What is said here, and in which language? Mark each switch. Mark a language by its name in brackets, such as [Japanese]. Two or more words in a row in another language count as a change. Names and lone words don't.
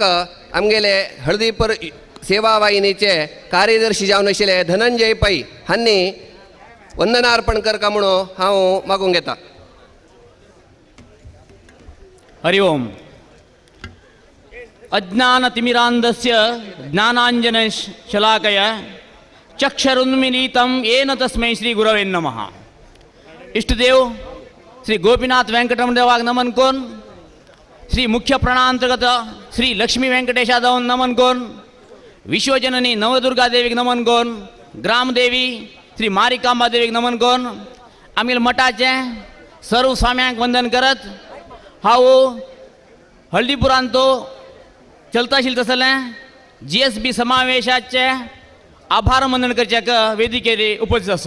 [Konkani] आमगेले हळदीपूर सेवा वाहिनीचे कार्यदर्शी जावन आशिल्ले धनंजय पै हांणी वंदनार्पण करता म्हणून हांव मागूंक येता. [Sanskrit] हरि ओम अज्ञानतिमिरान्धस्य ज्ञानाञ्जनशलाकया चक्षुरुन्मीलितं येन तस्मै श्री गुरवे नमः. [Konkani] इष्टदेव श्री गोपीनाथ वेंकटरमण देवाक नमन कोण, श्री मुख्य प्रणांतर्गत श्री लक्ष्मी वेंकटेशादवन नमन कोण, विश्वजननी नवदुर्गा देवीक नमन कोण, ग्रामदेवी श्री मारिकांबा देवीक नमन कोण, आमिल मठाचे सर्व स्वाम्यांक वंदन करत हांव हळदीपुरांतो चलता आशिल्लें तसलें GSB समावेशाचे आभार मनन करच्याक वेदिकेर उपस्थित आसा.